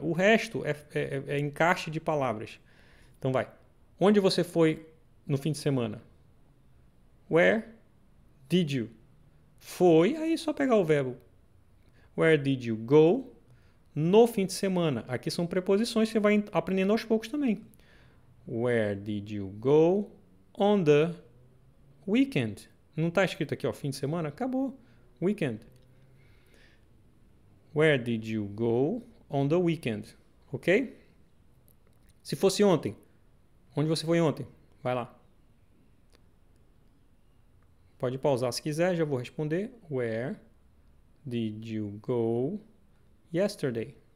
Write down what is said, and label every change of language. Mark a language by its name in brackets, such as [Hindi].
[Portuguese] O resto é encaixe de palavras. Então vai. Onde você foi no fim de semana? [English] Where did you? [Portuguese] Foi, aí é só pegar o verbo. [English] Where did you go? [Portuguese] No fim de semana. Aqui são preposições que você vai aprendendo aos poucos também. [English] Where did you go on the weekend? [Portuguese] Não está escrito aqui, ó, fim de semana? Acabou. Weekend. [English] Where did you go on the weekend? Ok? [Portuguese] Se fosse ontem, onde você foi ontem? Vai lá. Pode pausar se quiser, já vou responder. [English] Where did you go yesterday?